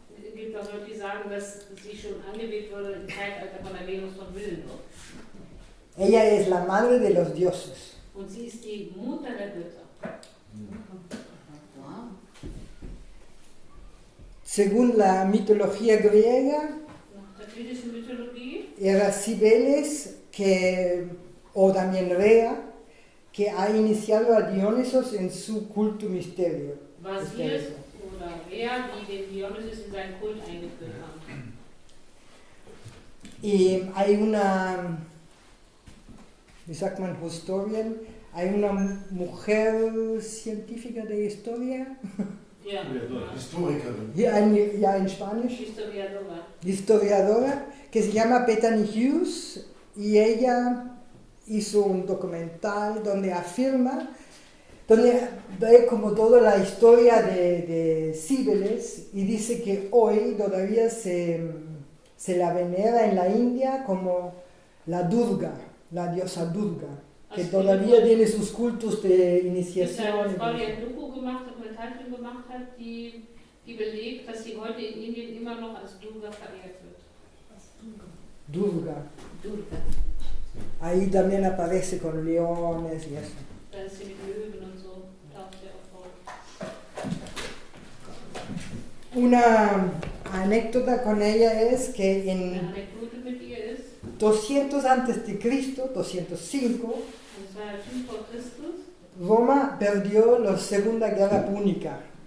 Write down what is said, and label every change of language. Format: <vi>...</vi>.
<de>Es gibt auch Leute, die sagen, dass sie schon angebetet wurde im Zeitalter von der Venus von Willendorf.</de> <es>Ella es la madre de los dioses.</es> <de>Und sie ist die Mutter der Götter.</de> <es>Según la mitología griega,</es> <de>Nach der griechischen Mythologie</de> <es>era Cibeles o también Rea, que ha iniciado a Dionisos en su culto misterio.</es> <de>war sie es oder wer, die den Dionysus in seinen Kult eingeführt haben.</de> <es>Y hay una,</es> <de>wie sagt man,</de> <es>Historian, hay una mujer científica de historia,</es> <de>Ja, Historikerin.</de> <es>ya en Spanish, Historiadora. historiadora, que se llama Bethany Hughes, y ella hizo un documental donde afirma, donde ve como toda la historia de Cibeles, y dice que hoy todavía se la venera en la India como la Durga, la diosa Durga, que todavía tiene sus cultos de</es> <de>Es eine</de> <es>iniciación.</es> <de>Frau, die ein Dokumentarfilm gemacht hat, die belegt, dass sie heute in Indien immer noch als Durga verehrt wird. Durga. Durga.</de> <es>Ahí también aparece con leones y eso.</es> <de>Da ist sie mit Löwen und so, taucht sie auch vor.</de> <es>Una anécdota con ella es que</es> <de>Eine</de> <es>en</es> <de>Anekdote mit ihr ist,</de> <es>200 antes de Cristo, 205,</es> <de>das war 5 vor Christus,</de> <es>Roma perdió la Segunda Guerra Púnica.</es>